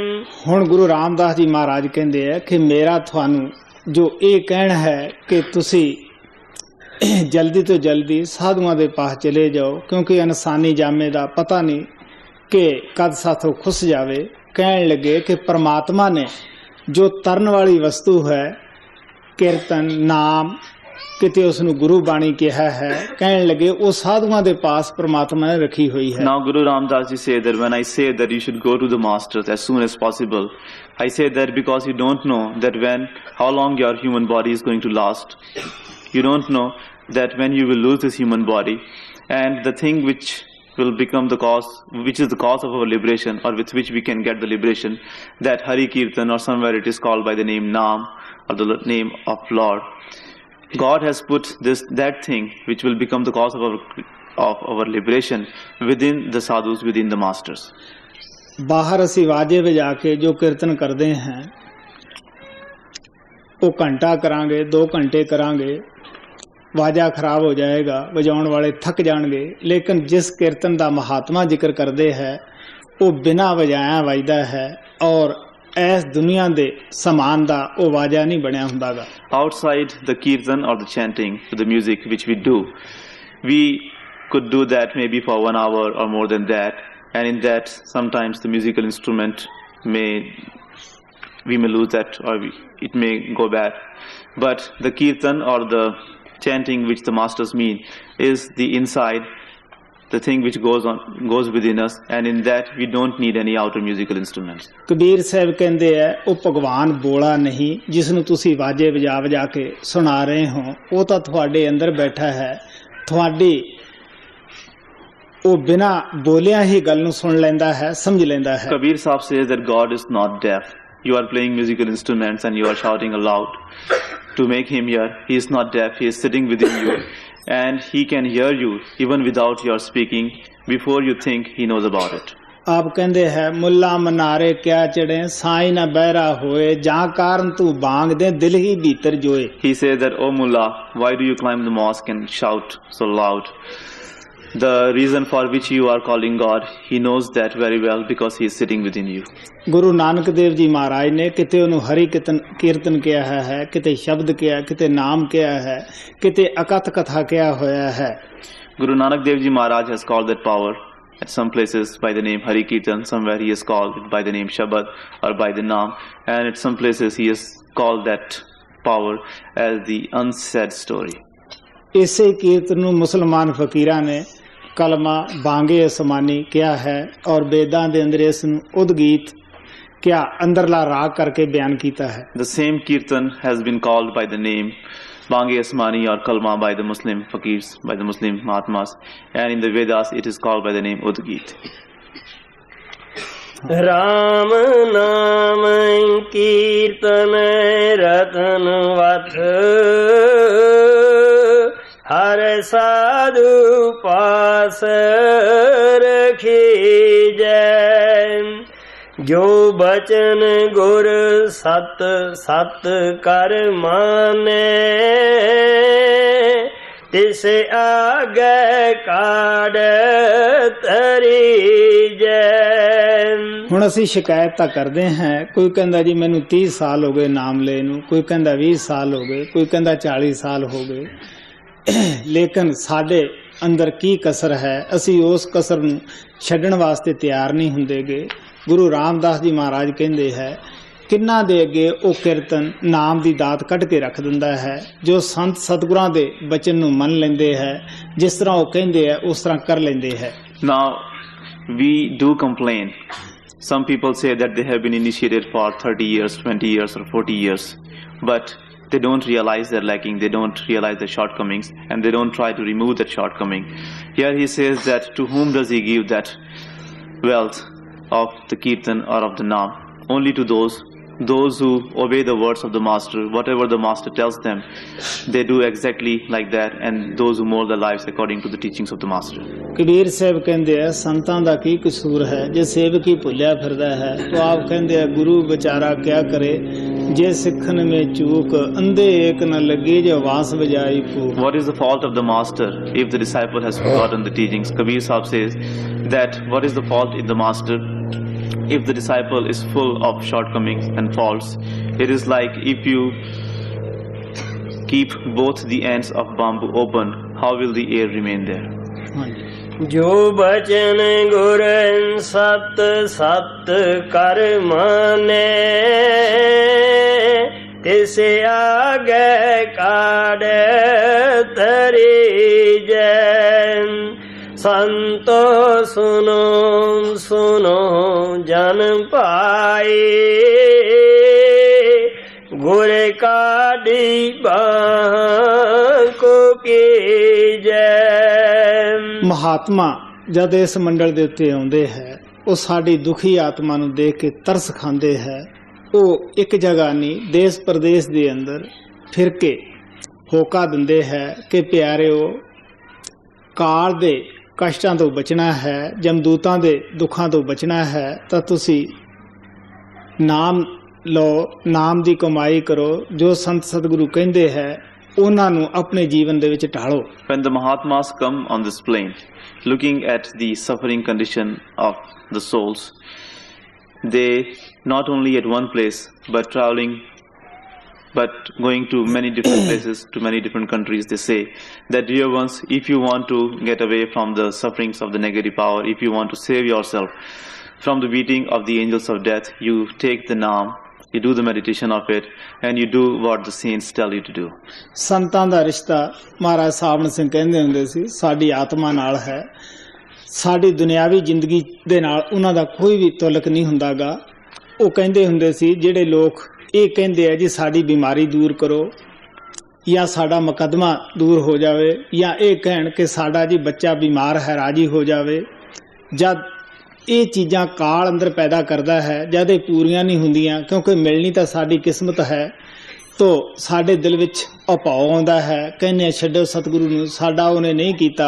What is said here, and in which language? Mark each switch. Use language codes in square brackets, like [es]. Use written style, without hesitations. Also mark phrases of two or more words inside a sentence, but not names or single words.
[pa] ਹੁਣ ਗੁਰੂ ਰਾਮਦਾਸ ਜੀ ਮਹਾਰਾਜ [hi] कहते हैं कि मेरा [pa] ਥਾਨੂੰ [hi] जो ये कहना है कि [pa] ਤੁਸੀ ਜਲਦੀ ਤੋ ਜਲਦੀ ਸਾਧੂਆਂ ਦੇ ਪਾਸ ਚਲੇ ਜਾਓ, ਕਿਉਂਕਿ ਇਨਸਾਨੀ ਜਾਮੇ ਦਾ ਪਤਾ ਨਹੀਂ ਕਿ ਕਦ ਸਾਥੋਂ ਖੁੱਸ ਜਾਵੇ। [hi] कहने लगे कि परमात्मा ने जो तरन वाली वस्तु है कीर्तन नाम [pa] ਕਿਤੇ ਉਸ ਨੂੰ ਗੁਰੂ ਬਾਣੀ ਕਿਹਾ ਹੈ, ਕਹਿਣ ਲੱਗੇ ਉਹ ਸਾਧੂਆਂ ਦੇ ਪਾਸ ਪ੍ਰਮਾਤਮਾ ਨੇ ਰੱਖੀ ਹੋਈ ਹੈ। [en] Now Guru Ramdas ji say that when I say that you should go to the masters as soon as possible, I say that because you don't know that how long your human body is going to last. You don't know that when you will lose this human body, and the thing which will become the cause, which is the cause of our liberation, or with which we can get the liberation, that Hari Kirtan, or somewhere it is called by the name Naam, or the name of Lord. God has put that thing which will become the cause of our liberation within the sadhus, within the masters. [pa] बाहर ਅਸੀਂ ਵਾਜੇ ਵਜਾ ਕੇ ਜੋ ਕੀਰਤਨ ਕਰਦੇ ਹਾਂ ਉਹ ਘੰਟਾ ਕਰਾਂਗੇ, 2 ਘੰਟੇ ਕਰਾਂਗੇ, ਵਾਜਾ ਖਰਾਬ ਹੋ ਜਾਏਗਾ, ਵਜਾਉਣ ਵਾਲੇ ਥੱਕ ਜਾਣਗੇ। ਲੇਕਿਨ ਜਿਸ ਕੀਰਤਨ ਦਾ ਮਹਾਤਮਾ ਜ਼ਿਕਰ ਕਰਦੇ ਹੈ ਉਹ ਬਿਨਾਂ ਵਜਾਇਆ ਵੱਜਦਾ ਹੈ ਔਰ ਇਸ ਦੁਨੀਆ ਦੇ ਸਮਾਨ ਦਾ ਉਹ ਵਾਜਾ ਨਹੀਂ ਬਣਿਆ ਹੁੰਦਾਗਾ। [en] Outside the kirtan or the chanting, the music which we do, we could do that maybe for 1 hour or more than that, and in that sometimes the musical instrument we may lose that, or it may go bad. But the kirtan or the chanting which the masters mean is the inside, the thing which goes within us, and in that we don't need any outer musical instruments. [pa] ਕਬੀਰ ਸਾਹਿਬ ਕਹਿੰਦੇ ਆ ਉਹ ਭਗਵਾਨ ਬੋਲਾ ਨਹੀਂ ਜਿਸ ਨੂੰ ਤੁਸੀਂ ਵਾਜੇ ਵਜਾ ਵਜਾ ਕੇ ਸੁਣਾ ਰਹੇ ਹੋ, ਉਹ ਤਾਂ ਤੁਹਾਡੇ ਅੰਦਰ ਬੈਠਾ ਹੈ, ਤੁਹਾਡੀ ਉਹ ਬਿਨਾਂ ਬੋਲਿਆ ਹੀ ਗੱਲ ਨੂੰ ਸੁਣ ਲੈਂਦਾ ਹੈ, ਸਮਝ ਲੈਂਦਾ ਹੈ। [en] Kabir Sahib says that God is not deaf. You are playing musical instruments and you are shouting aloud to make him hear. He is not deaf. He is sitting within you, and he can hear you even without your speaking. Before you think, he knows about it. [pa] ਆਪ ਕਹਿੰਦੇ ਹੈ ਮੁੱਲਾ ਮਨਾਰੇ ਕਿਆ ਚੜੇ ਸਾਈ ਨਾ ਬਹਿਰਾ ਹੋਏ ਜਾਂ ਕਾਰਨ ਤੂੰ ਬਾਂਗ ਦੇ ਦਿਲ ਹੀ ਭੀਤਰ ਜੋਏ। [en] He says that, oh Mullah, why do you climb the mosque and shout so loud? The reason for which you are calling God, he knows that very well because he is sitting within you. [pa] ਗੁਰੂ ਨਾਨਕ ਦੇਵ ਜੀ ਮਹਾਰਾਜ ਨੇ ਕਿਤੇ ਉਹਨੂੰ ਹਰੀ ਕੀਰਤਨ ਕਿਹਾ ਹੈ, ਕਿਤੇ ਸ਼ਬਦ ਕਿਹਾ, ਕਿਤੇ ਨਾਮ ਕਿਹਾ ਹੈ, ਕਿਤੇ ਅਕਥ ਕਥਾ ਕਿਹਾ ਹੋਇਆ ਹੈ। [en] Guru Nanak Dev Ji Maharaj has called that power at some places by the name Hari Kirtan, somewhere he has called it by the name Shabad or by the Naam, and at some places he has called that power as the unsaid story. [pa] ਇਸੇ ਕੀਰਤਨ ਨੂੰ ਮੁਸਲਮਾਨ ਫਕੀਰਾਂ ਨੇ ਕਲਮਾ ਬਾਂਗੇ ਅਸਮਾਨੀ ਕਿਹਾ ਹੈ ਔਰ ਵੇਦਾਂ ਦੇ ਅੰਦਰ ਇਸ ਨੂੰ ਉਦਗੀਤ ਕਿਆ ਅੰਦਰਲਾ ਰਾਗ ਕਰਕੇ ਬਿਆਨ ਕੀਤਾ ਹੈ। [en] The same kirtan has been called by the name Bange Asmani or Kalma by the Muslim fakirs, by the Muslim Mahatmas, and in the Vedas it is called by the name Udgit. [pa] ਰਾਮ ਨਾਮ ਕੀਰਤਨ ਰਤਨ ਵਥ ਹਰ ਸਾਧੂ ਪਾਸ ਰਖੀ ਜਯ ਜੋ ਬਚਨ ਗੁਰ ਸਤ ਸਤ ਕਰ ਮਾਨੇ ਤਿਸ ਆਗੇ ਕਾਢ ਤਰੀ ਜਯ। ਹੁਣ ਅਸੀਂ ਸ਼ਿਕਾਇਤ ਤਾਂ ਕਰਦੇ ਹਾਂ, ਕੋਈ ਕਹਿੰਦਾ ਜੀ ਮੈਨੂੰ 30 ਸਾਲ ਹੋ ਗਏ ਨਾਮ ਲਏ ਨੂੰ, ਕੋਈ ਕਹਿੰਦਾ 20 ਸਾਲ ਹੋ ਗਏ, ਕੋਈ ਕਹਿੰਦਾ 40 ਸਾਲ ਹੋ ਗਏ, ਲੇਕਿਨ ਸਾਡੇ ਅੰਦਰ ਕੀ ਕਸਰ ਹੈ ਅਸੀਂ ਉਸ ਕਸਰ ਨੂੰ ਛੱਡਣ ਵਾਸਤੇ ਤਿਆਰ ਨਹੀਂ ਹੁੰਦੇਗੇ। ਗੁਰੂ ਰਾਮਦਾਸ ਜੀ ਮਹਾਰਾਜ ਕਹਿੰਦੇ ਹੈ ਕਿੰਨਾ ਦੇ ਅੱਗੇ ਉਹ ਕੀਰਤਨ ਨਾਮ ਦੀ ਦਾਤ ਕੱਢ ਕੇ ਰੱਖ ਦਿੰਦਾ ਹੈ, ਜੋ ਸੰਤ ਸਤਿਗੁਰਾਂ ਦੇ ਬਚਨ ਨੂੰ ਮੰਨ ਲੈਂਦੇ ਹੈ, ਜਿਸ ਤਰ੍ਹਾਂ ਉਹ ਕਹਿੰਦੇ ਹੈ ਉਸ ਤਰ੍ਹਾਂ ਕਰ ਲੈਂਦੇ ਹੈ। [en] Now we do complain. Some people say that they have been initiated for 30 years, 20 years or 40 years, but they don't realize their lacking, they don't realize their shortcomings, and they don't try to remove that shortcoming. Here he says that to whom does he give that wealth of the kirtan or of the naam? Only to those who obey the words of the master. Whatever the master tells them, they do exactly like that, and those who mold their lives according to the teachings of the master. [pa] ਕਬੀਰ ਸਾਹਿਬ ਕਹਿੰਦੇ ਆ ਸੰਤਾਂ ਦਾ ਕੀ ਕਸੂਰ ਹੈ ਜੇ ਸੇਵਕ ਹੀ ਭੁੱਲਿਆ ਫਿਰਦਾ ਹੈ, तो आप ਕਹਿੰਦੇ ਆ ਗੁਰੂ ਵਿਚਾਰਾ ਕਿਆ ਕਰੇ ਜੇ ਸਿੱਖਣ ਮੇ ਚੂਕ ਅੰਧੇ ਏਕ ਨ ਲੱਗੀ ਜੇ ਵਾਸ ਵਜਾਈ ਫੂਕ। [en] What is the fault of the master if the disciple has forgotten the teachings? Kabir Sahib says that what is the fault in the master if the disciple is full of shortcomings and faults? It is like if you keep both the ends of bamboo open, how will the air remain there? [pa] ਜੋ ਬਚਨ ਗੁਰ ਸਤ ਸਤ ਕਰ ਮਾਨੇ ਇਸੇ ਆਗੇ ਕਾਢ ਤਰੀ ਜੈਨ ਸੰਤੋ ਸੁਨੋ ਸੁਨੋ ਜਨ ਪਾਏ ਗੁਰ ਕਾਢੀ ਕੋ ਕੀ ਜਯ। ਮਹਾਤਮਾ ਜਦ ਇਸ ਮੰਡਲ ਦੇ ਉੱਤੇ ਆਉਂਦੇ ਹੈ ਉਹ ਸਾਡੀ ਦੁਖੀ ਆਤਮਾ ਨੂੰ ਦੇਖ ਕੇ ਤਰਸ ਖਾਂਦੇ ਹੈ। ਉਹ ਇੱਕ ਜਗ੍ਹਾ ਨਹੀਂ ਦੇਸ਼ ਪ੍ਰਦੇਸ਼ ਦੇ ਅੰਦਰ ਫਿਰ ਕੇ ਹੋਕਾ ਦਿੰਦੇ ਹੈ ਕਿ ਪਿਆਰਿਓ ਕਾਲ ਦੇ ਕਸ਼ਟਾਂ ਤੋਂ ਬਚਣਾ ਹੈ, ਜਮਦੂਤਾਂ ਦੇ ਦੁੱਖਾਂ ਤੋਂ ਬਚਣਾ ਹੈ ਤਾਂ ਤੁਸੀਂ ਨਾਮ ਲਓ, ਨਾਮ ਦੀ ਕਮਾਈ ਕਰੋ। ਜੋ ਸੰਤ ਸਤਿਗੁਰੂ ਕਹਿੰਦੇ ਹੈ ਉਹਨਾਂ ਨੂੰ ਆਪਣੇ ਜੀਵਨ ਦੇ ਵਿੱਚ ਢਾਲੋ। [en] When the Mahatmas come on this plane, looking at the suffering condition of the souls, they not only at one place but traveling, but going to many different places, to many different countries, they say that, dear ones, if you want to get away from the sufferings of the negative power, if you want to save yourself from the beating of the angels of death, you take the Naam, you do the meditation of it, and you do what the saints tell you to do. [pa] ਸੰਤਾਂ ਦਾ ਰਿਸ਼ਤਾ ਮਹਾਰਾਜ ਸਾਵਣ ਸਿੰਘ ਕਹਿੰਦੇ ਹੁੰਦੇ ਸੀ ਸਾਡੀ ਆਤਮਾ ਨਾਲ ਹੈ। ਸਾਡੀ ਦੁਨਿਆਵੀ ਜ਼ਿੰਦਗੀ ਦੇ ਨਾਲ ਉਹਨਾਂ ਦਾ ਕੋਈ ਵੀ ਤੁਲਕ ਨਹੀਂ ਹੁੰਦਾਗਾ। ਉਹ ਕਹਿੰਦੇ ਹੁੰਦੇ ਸੀ ਜਿਹੜੇ ਲੋਕ ਇਹ ਕਹਿੰਦੇ ਆ ਜੀ ਸਾਡੀ ਬਿਮਾਰੀ ਦੂਰ ਕਰੋ ਜਾਂ ਸਾਡਾ ਮੁਕੱਦਮਾ ਦੂਰ ਹੋ ਜਾਵੇ ਜਾਂ ਇਹ ਕਹਿਣ ਕਿ ਸਾਡਾ ਜੀ ਬੱਚਾ ਬਿਮਾਰ ਹੈ ਰਾਜੀ ਹੋ ਜਾਵੇ, ਜਦ ਇਹ ਚੀਜ਼ਾਂ ਕਾਲ ਅੰਦਰ ਪੈਦਾ ਕਰਦਾ ਹੈ, ਜਦ ਇਹ ਪੂਰੀਆਂ ਨਹੀਂ ਹੁੰਦੀਆਂ ਕਿਉਂਕਿ ਮਿਲਣੀ ਤਾਂ ਸਾਡੀ ਕਿਸਮਤ ਹੈ, ਤੋ ਸਾਡੇ ਦਿਲ ਵਿੱਚ ਉਪਾਅ ਆਉਂਦਾ ਹੈ, ਕਹਿੰਦੇ ਛੱਡੋ ਸਤਿਗੁਰੂ ਨੂੰ, ਸਾਡਾ ਉਹਨੇ ਨਹੀਂ ਕੀਤਾ।